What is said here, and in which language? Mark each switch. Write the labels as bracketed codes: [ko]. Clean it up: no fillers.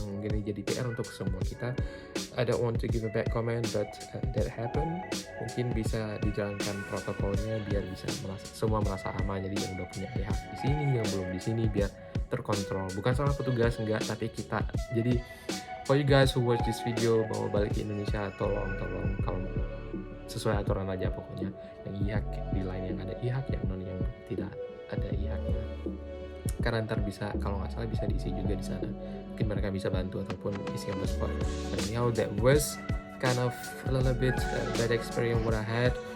[id] Mungkin ini jadi PR untuk semua kita. [en] I don't want to give a bad comment, but that happened. [id] Mungkin bisa dijalankan protokolnya biar bisa semua merasa aman. Jadi yang udah punya EHAK di sini, yang belum di sini, biar terkontrol. Bukan salah petugas, enggak, tapi kita. Jadi [en] for you guys who watch this video [id] mau balik ke Indonesia, tolong kalau sesuai aturan aja pokoknya. Yang EHAK di line yang ada EHAK, yang non yang tidak ada IHAK-nya, karena ntar bisa, kalau nggak salah bisa diisi juga di sana. Mungkin mereka bisa bantu ataupun isi [en] on the spot. But anyhow, that was kind of a little bit bad experience what I had.